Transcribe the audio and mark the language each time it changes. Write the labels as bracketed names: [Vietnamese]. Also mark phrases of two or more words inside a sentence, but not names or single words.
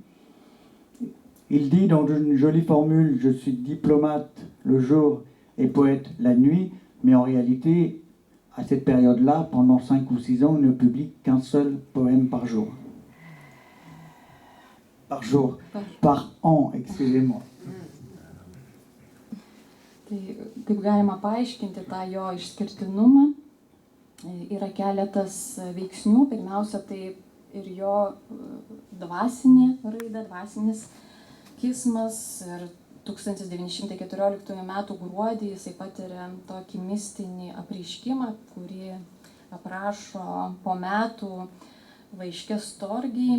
[French] Il dit dans une jolie formule, je suis diplomate le jour et poète la nuit, mais en réalité, à cette période-là, pendant 5 ou 6 ans, il ne publie qu'un seul poème par jour. Par jour, par an, excusez-moi. [Lithuanian] Tai kaip galima paaiškinti tą jo išskirtinumą, yra keletas veiksnių. Pirmiausia, tai ir jo dvasinė raida, dvasinis kismas. Ir 1914 m. gruodį jisai patiria tokį mistinį apreiškimą, kurį aprašo po metų laiške Storgijai.